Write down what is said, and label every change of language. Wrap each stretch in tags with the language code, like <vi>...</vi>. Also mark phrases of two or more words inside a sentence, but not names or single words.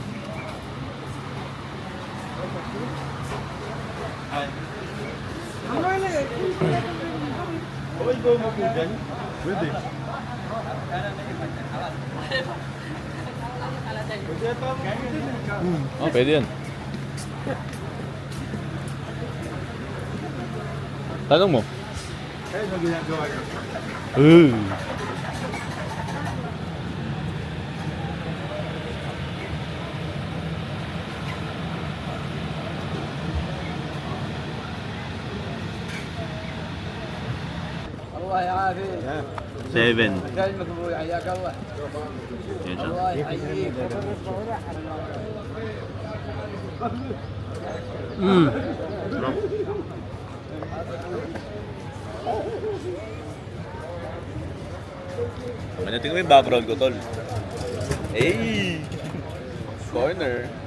<tl>Okay, go mo po dyan. Pwede. Oh, pwede yan. Tanong mo. Ayun ang ginagawa niya.</tl> <ar>الله يعافيك. 7. كلمك ابوي حياك الله.</ar> <tl>Yan siya. الله يحييك. Tingnan mo yung background ko, tol.</tl> <en>Hey! Corner.</en>